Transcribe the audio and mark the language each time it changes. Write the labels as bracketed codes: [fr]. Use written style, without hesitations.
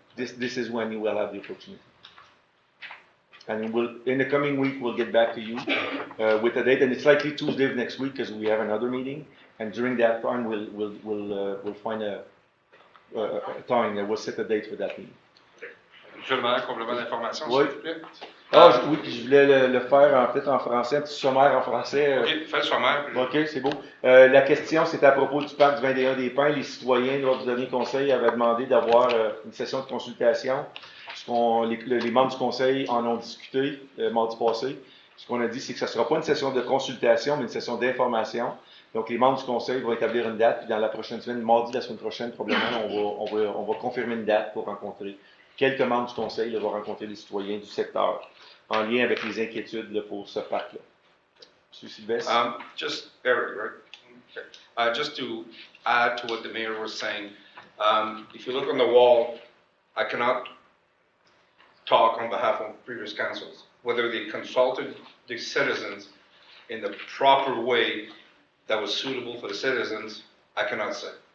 [en] This is when you will have the opportunity. And in the coming week, we'll get back to you with a date, and it's likely Tuesday of next week because we have another meeting. And during that time, we'll find a time, we'll set a date for that meeting. [fr] Monsieur le maire, complément d'information, Oui. s'il vous plaît. Oui, je voulais le faire peut-être en français, un petit sommaire en français. OK, fais le sommaire. puis- OK, c'est beau. La question, c'était à propos du parc du 21 des Pins. Les citoyens, lors du dernier conseil, avaient demandé d'avoir une session de consultation. Les membres du conseil en ont discuté mardi passé. Ce qu'on a dit, c'est que ce ne sera pas une session de consultation, mais une session d'information. Donc, les membres du conseil vont établir une date, puis dans la prochaine semaine, mardi la semaine prochaine, probablement, on va confirmer une date pour rencontrer quelques membres du conseil, vont rencontrer les citoyens du secteur en lien avec les inquiétudes là, pour ce parc-là. Monsieur Sylvestre? [en] Just, Eric, right? Okay. Just to add to what the mayor was saying, if you look on the wall, I cannot talk on behalf of previous councils. Whether they consulted the citizens in the proper way that was suitable for the citizens, I cannot say.